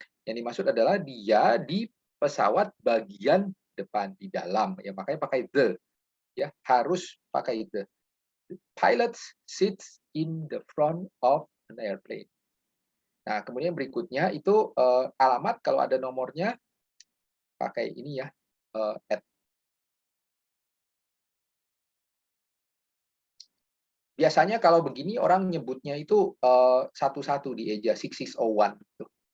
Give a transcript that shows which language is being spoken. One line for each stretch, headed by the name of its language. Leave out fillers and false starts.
Indonesian: Yang dimaksud adalah dia di pesawat bagian depan, di dalam. Ya, makanya pakai the. Ya, harus pakai the.
English: The pilot sits in the front of an airplane.
Indonesian: Nah, kemudian berikutnya itu alamat kalau ada nomornya pakai ini ya, at. Biasanya kalau begini orang nyebutnya itu satu-satu di eja 6601 gitu.